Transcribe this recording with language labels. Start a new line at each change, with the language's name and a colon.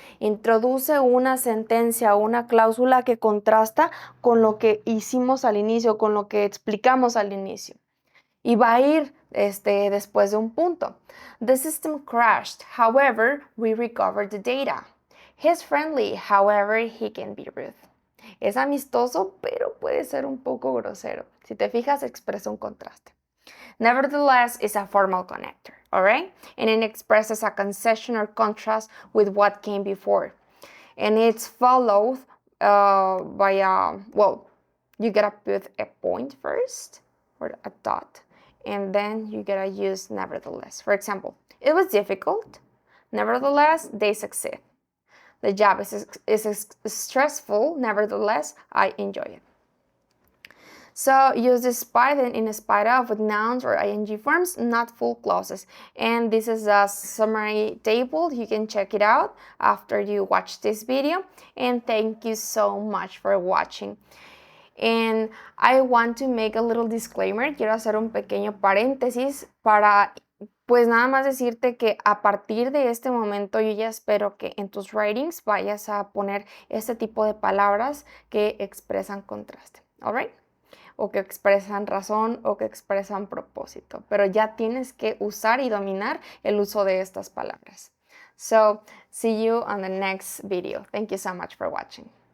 Spanish: Introduce una sentencia o una cláusula que contrasta con lo que hicimos al inicio, con lo que explicamos al inicio. Y va a ir después de un punto.
English: The system crashed. However, we recovered the data. He's friendly. However, he can be rude.
Spanish: Es amistoso, pero puede ser un poco grosero. Si te fijas, expresa un contraste.
English: Nevertheless is a formal connector, all right? And it expresses a concession or contrast with what came before. And it's followed by you gotta put a point first, or a dot. and then you gotta use nevertheless. For example, it was difficult. Nevertheless, they succeed. The job is stressful. Nevertheless, I enjoy it. So use despite and in spite of with nouns or ing forms, not full clauses. And this is a summary table. You can check it out after you watch this video. And thank you so much for watching. And I want to make a little disclaimer.
Spanish: Quiero hacer un pequeño paréntesis para pues nada más decirte que a partir de este momento yo ya espero que en tus writings vayas a poner este tipo de palabras que expresan contraste.
English: Alright?
Spanish: O que expresan razón o que expresan propósito, pero ya tienes que usar y dominar el uso de estas palabras.
English: So, see you on the next video. Thank you so much for watching.